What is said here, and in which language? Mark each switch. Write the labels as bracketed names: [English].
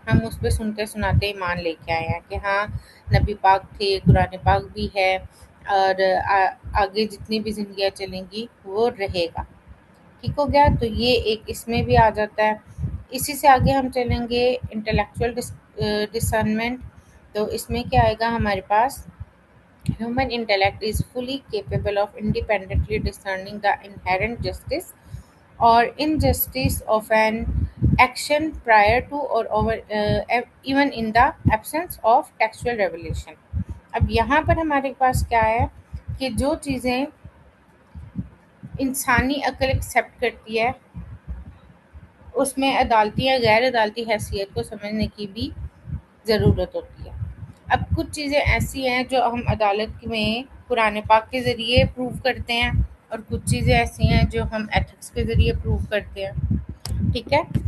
[Hindi] हम उस पे सुनते सुनाते ईमान लेके आए हैं कि हाँ, नबी पाक थे, कुरान पाक भी है, और आगे जितनी भी ज़िंदगियाँ चलेंगी वो रहेगा। ठीक हो गया? तो ये एक इसमें भी आ जाता है। इसी से आगे हम चलेंगे इंटेलेक्चुअल डिसर्नमेंट। तो इसमें क्या आएगा हमारे पास? [English] Human intellect is fully capable of independently discerning the inherent justice or injustice of an action prior to or over, even in the absence of textual revelation. [Hindi] अब यहाँ पर हमारे पास क्या है कि जो चीज़ें इंसानी अक्ल एक्सेप्ट करती है, उसमें अदालती या गैर अदालती हैसियत को समझने की भी ज़रूरत होती है। अब कुछ चीज़ें ऐसी हैं जो हम अदालत में कुरान पाक के ज़रिए प्रूव करते हैं, और कुछ चीज़ें ऐसी हैं जो हम एथिक्स के ज़रिए प्रूव करते हैं। ठीक है?